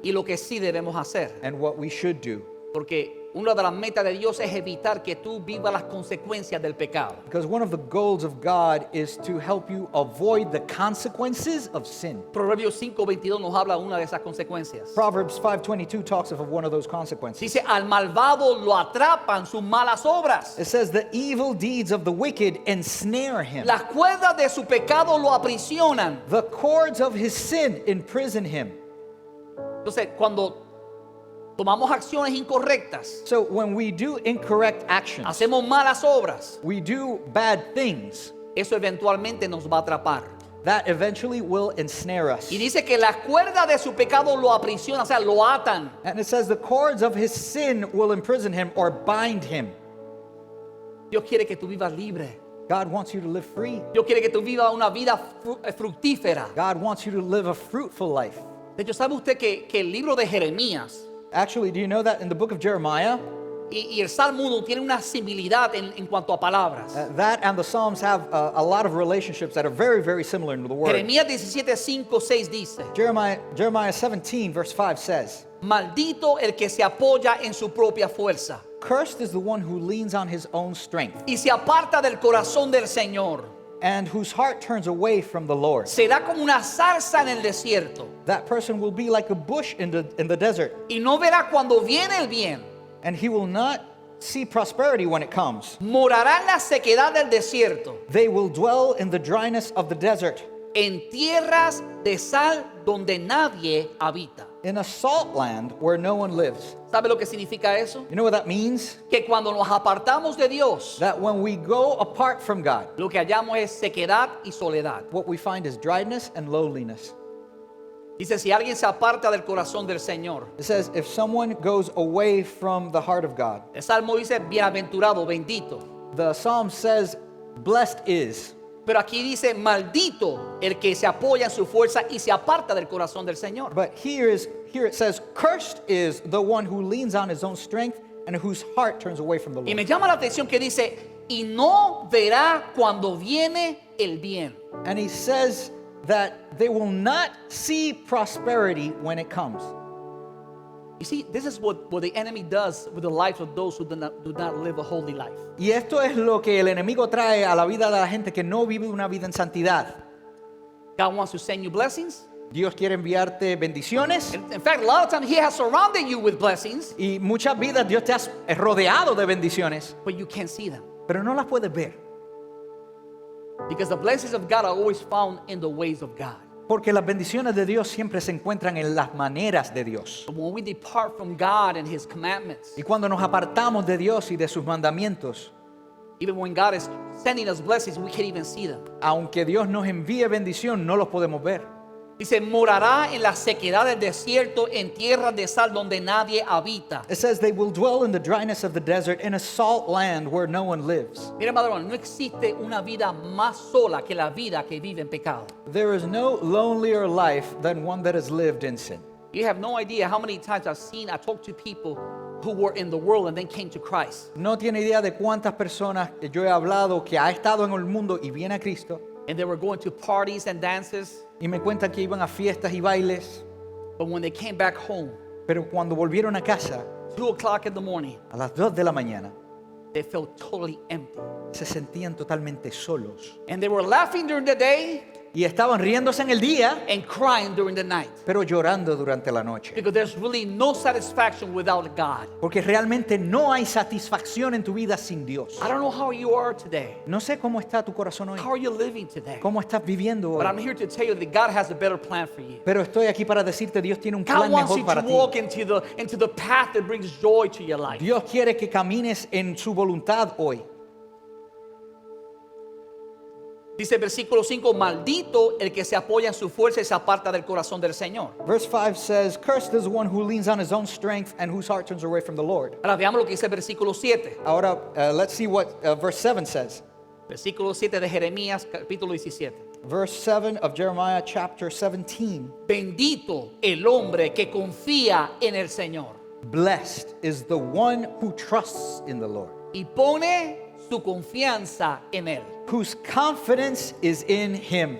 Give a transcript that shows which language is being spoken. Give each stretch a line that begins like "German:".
Spanish: y lo que sí debemos hacer?
English: and what we should do?
Spanish: Porque una de las metas de Dios es evitar que tú vivas las consecuencias del pecado.
English: Because one of the goals of God is to help you avoid the consequences of sin.
Spanish: Proverbios 5:22 nos habla de una de esas consecuencias.
English: Proverbs 5:22 talks of one of those consequences.
Spanish: Dice, al malvado lo atrapan sus malas obras.
English: It says the evil deeds of the wicked ensnare him.
Spanish: Las cuerdas de su pecado lo aprisionan.
English: The cords of his sin imprison him.
Spanish: Entonces, cuando tomamos acciones incorrectas,
English: So when we do incorrect actions,
Spanish: hacemos malas obras,
English: we do bad things,
Spanish: eso eventualmente nos va a atrapar.
English: that eventually will ensnare us.
Spanish: Y dice que las cuerdas de su pecado lo aprisionan, o sea, lo atan.
English: And it says the cords of his sin will imprison him or bind him.
Spanish: Dios quiere que tú vivas libre.
English: God wants you to live free.
Spanish: Dios quiere que tú vivas una vida fructífera.
English: God wants you to live a fruitful life.
Spanish: De hecho, ¿sabe usted que el libro de Jeremías
English: Actually, do you know that in the book of Jeremiah,
Spanish: y el Salmo 1 tienen una similidad en cuanto a palabras?
English: that and the Psalms have a lot of relationships that are very, very similar in the word.
Spanish: Jeremías 17:5-6 dice,
English: Jeremiah 17, verse 5 says,
Spanish: maldito el que se apoya en su propia fuerza
English: Cursed is the one who leans on his own strength
Spanish: y se aparta del corazón del Señor.
English: and whose heart turns away from the Lord.
Spanish: Será como una zarza en el desierto
English: That person will be like a bush in the desert,
Spanish: y no verá cuando viene el bien.
English: and he will not see prosperity when it comes.
Spanish: Morará en la sequedad del desierto,
English: They will dwell in the dryness of the desert,
Spanish: en tierras de sal donde nadie habita.
English: in a salt land where no one lives.
Spanish: ¿Sabe lo que significa eso?
English: You know what that means?
Spanish: Que cuando nos apartamos de Dios,
English: That when we go apart from God,
Spanish: lo que hallamos es sequedad y soledad.
English: what we find is dryness and loneliness.
Spanish: Dice, si alguien se aparta del corazón del Señor.
English: It says, if someone goes away from the heart of God,
Spanish: El Salmo dice, bienaventurado, bendito.
English: the Psalm says, blessed is.
Spanish: Pero aquí dice, maldito el que se apoya en su fuerza y se aparta del corazón del Señor.
English: But here it says, cursed is the one who leans on his own strength and whose heart turns away from the
Spanish: Y me
English: Lord.
Spanish: llama la atención que dice, y no verá cuando viene el bien.
English: And he says that they will not see prosperity when it comes. You see, this is what the enemy does with the lives of those who do not live a holy life.
Spanish: Y esto es lo que el enemigo trae a la vida de la gente que no vive una vida en santidad.
English: God wants to send you blessings.
Spanish: Dios quiere enviarte bendiciones
English: In fact, a lot of times He has surrounded you with blessings,
Spanish: y muchas vidas Dios te ha rodeado de bendiciones,
English: but you can't see them.
Spanish: pero no las puedes ver.
English: Because the blessings of God are always found in the ways of God.
Spanish: Porque las bendiciones de Dios siempre se encuentran en las maneras de Dios.
English: But when we depart from God and His commandments,
Spanish: Y cuando nos apartamos de Dios y de sus mandamientos,
English: even when God is sending us blessings, we can't even see them.
Spanish: aunque Dios nos envíe bendición, no los podemos ver. Dice, morará en la sequedad del desierto, en tierras de sal donde nadie habita.
English: It says they will dwell in the dryness of the desert in a salt land where no one lives.
Spanish: Mira, amado hermano, no existe una vida más sola que la vida que vive en pecado.
English: There is no lonelier life than one that has lived in sin. You have no idea how many times I talked to people who were in the world and then came to Christ.
Spanish: No tiene idea de cuántas personas que yo he hablado que ha estado en el mundo y viene a Cristo
English: And they were going to parties and dances.
Spanish: y me cuentan que iban a fiestas y bailes,
English: But when they came back home,
Spanish: pero cuando volvieron a casa
English: 2 o'clock in the morning,
Spanish: a las 2 de la mañana
English: they felt totally empty.
Spanish: se sentían totalmente solos
English: And they were laughing during the day
Spanish: y estaban riéndose en el día,
English: and crying during the night.
Spanish: pero llorando durante la noche.
English: Because there's really no satisfaction without God.
Spanish: Porque realmente no hay satisfacción en tu vida sin Dios.
English: I don't know how you are today.
Spanish: No sé cómo está tu corazón hoy,
English: How are you living today?
Spanish: cómo estás viviendo
English: But I'm
Spanish: hoy,
English: here to tell you that God has a better plan for you.
Spanish: pero estoy aquí para decirte, Dios tiene un
English: God
Spanish: plan
English: wants
Spanish: mejor
English: you
Spanish: para
English: to
Spanish: ti.
English: walk into the path that brings joy to your life.
Spanish: Dios quiere que camines en su voluntad hoy. Dice el versículo 5, maldito el que se apoya en su fuerza y se aparta del corazón del Señor.
English: Verse 5 says, cursed is the one who leans on his own strength and whose heart turns away from the Lord.
Spanish: Ahora veamos lo que dice el versículo 7. Ahora,
English: let's see what verse 7 says.
Spanish: Versículo 7 de Jeremías, capítulo 17.
English: Verse 7 of Jeremiah chapter 17.
Spanish: Bendito el hombre que confía en el Señor
English: Blessed is the one who trusts in the Lord,
Spanish: y pone su confianza en Él.
English: whose confidence is in him.